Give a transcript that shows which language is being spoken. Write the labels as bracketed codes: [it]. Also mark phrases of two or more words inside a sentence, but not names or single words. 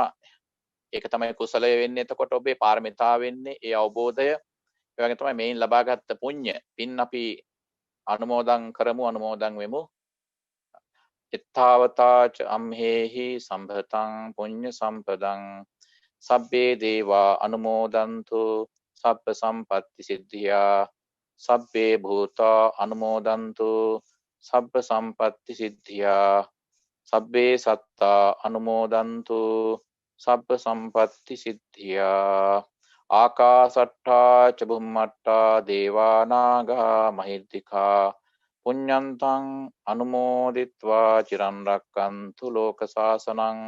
[si] ඒක තමයි කුසලය වෙන්නේ. එතකොට ඔබේ පාරමිතා වෙන්නේ ඒ අවබෝධය. ඒ වගේ තමයි මේන් ලබාගත් පුණ්‍ය පින් අපි අනුමෝදන් කරමු, අනුමෝදන් වෙමු. [pi] එත්තාවතාච අම්හෙහි සම්භතං පුඤ්ඤ සම්පදං සබ්බේ දේවා අනුමෝදන්තු සබ්බ සම්පත්ති සිද්ධියා සබ්බේ භූතා අනුමෝදන්තු සබ්බ සම්පත්ති සිද්ධියා සබ්බේ සත්තා අනුමෝදන්තු සබ්බ සම්පත්ති සිද්ධියා ආකාසට්ඨා ච බුම්මට්ඨා දේවා නාග මහිද්దికා පුඤ්ඤන්තං අනුමෝදිත්වා චිරන් රැක්කන්තු ලෝක සාසනං